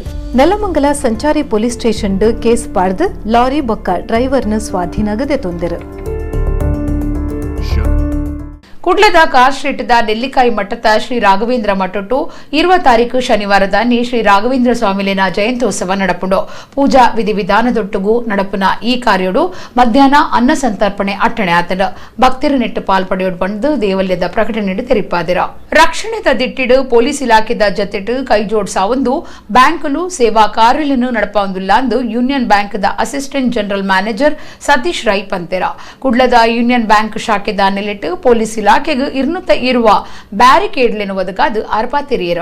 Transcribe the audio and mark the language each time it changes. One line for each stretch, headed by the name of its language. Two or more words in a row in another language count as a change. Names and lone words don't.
Tulu: ನೆಲಮಂಗಲ ಸಂಚಾರಿ ಪೊಲೀಸ್ ಸ್ಟೇಷನ್ ಕೇಸ್ ಪಾಡ್ದು ಲಾರಿ ಬೊಕ್ಕ ಡ್ರೈವರ್ನ ಸ್ವಾಧೀನಗದೆ ತೊಂದರು. ಕುಡ್ಲದ ಕಾರ್ ಸ್ಟ್ರೀಟ್ದ ನೆಲ್ಲಿಕಾಯಿ ಮಠದ ಶ್ರೀ ರಾಘವೇಂದ್ರ ಮಠಟ್ಟು 20 ತಾರೀಕು ಶನಿವಾರದಾನಿ ಶ್ರೀ ರಾಘವೇಂದ್ರ ಸ್ವಾಮಿಲಿನ ಜಯಂತ್ಯೋತ್ಸವ ನಡಪುಂಡು. ಪೂಜಾ ವಿಧಿವಿಧಾನದೊಟ್ಟುಗೂ ನಡಪುನ ಈ ಕಾರ್ಯೋಡು ಮಧ್ಯಾಹ್ನ ಅನ್ನ ಸಂತರ್ಪಣೆ ಅಟ್ಟಣೆ ಆತಡ. ಭಕ್ತರು ನೆಟ್ಟು ಪಾಲ್ಪಡೆಯೋಡು ಬಂದು ದೇವಾಲಯದ ಪ್ರಕಟಣೆ ತೆರಿಪಾದಿರ. ರಕ್ಷಣೆದ ದಿಟ್ಟಿಡು ಪೊಲೀಸ್ ಇಲಾಖೆದ ಜತೆಟು ಕೈ ಜೋಡ್ಸಾವೊಂದು ಬ್ಯಾಂಕುಲು ಸೇವಾ ಕಾರ್ಯಗಳನ್ನು ನಡಪಾವುದಿಲ್ಲ ಎಂದು ಯೂನಿಯನ್ ಬ್ಯಾಂಕ್ದ ಅಸಿಸ್ಟೆಂಟ್ ಜನರಲ್ ಮ್ಯಾನೇಜರ್ ಸತೀಶ್ ರೈ ಪಂತೆರ. ಕುಡ್ಲದ ಯೂನಿಯನ್ ಬ್ಯಾಂಕ್ ಶಾಖೆದ ನೆಲೆಟ್ಟು ಪೊಲೀಸ್ ಇಲಾಖೆಗೆ ಇರುವ ಬ್ಯಾರಿಕೇಡ್ಲೆನು ಒದಗಾದು ಅರ್ಪಾತಿರಿಯರು.